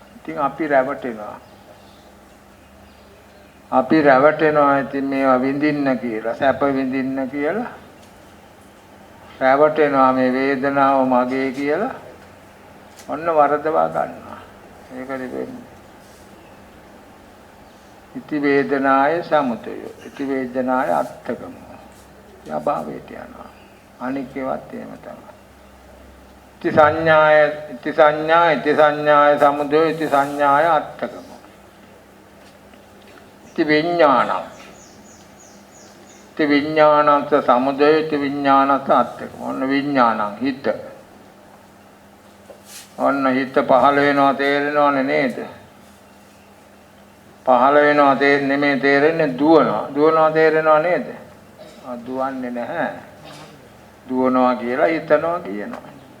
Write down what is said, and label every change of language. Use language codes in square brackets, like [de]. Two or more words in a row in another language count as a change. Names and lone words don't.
[si] ඉතින් අපි රැවටෙනවා. ඉතින් මේවා විඳින්න කියලා, සැප විඳින්න කියලා රැවටෙනවා. මේ වේදනාව මගේ කියලා ඔන්න වරදවා ගන්නවා. ඒකද වෙන්නේ. [pi] ඉති වේදනාය සමුදය. ඉති වේදනාය අත්තකම. [si] යභාවයට යනවා. අනික් ඒවත් එහෙම තමයි. [pi] ඉති සංඥාය සමුදය. ඉති සංඥාය අත්තකම. ඉති විඥානං සමුදය. ඉති විඥානං අත්තකම. [si] ඔන්න විඥානං හිත. ඔන්න හිත පහළ වෙනවා තේරෙනවනේ නේද? පහළ වෙනවා නෙමෙයි තේරෙන්නේ දුවනවා තේරෙනව නේද? දුවන්නේ නැහැ. දුවනවා කියලා හිතනවා කියනවා.